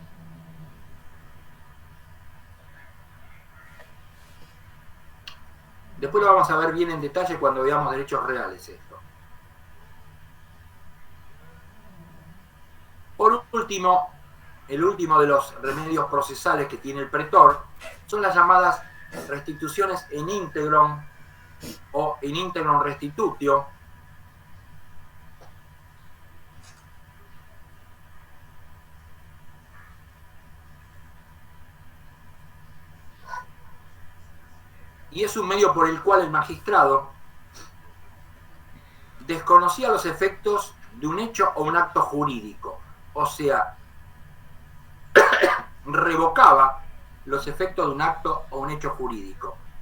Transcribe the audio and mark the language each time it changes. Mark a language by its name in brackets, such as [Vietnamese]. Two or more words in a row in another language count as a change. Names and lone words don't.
[Spanish] Después lo vamos a ver bien en detalle cuando veamos derechos reales esto. Por último, el último de los remedios procesales que tiene el pretor son las llamadas restituciones [Latin] in integrum [Spanish] o [Latin] in integrum restitutio, [Spanish] y es un medio por el cual el magistrado desconocía los efectos de un hecho o un acto jurídico, o sea, revocaba los efectos de un acto o un hecho jurídico.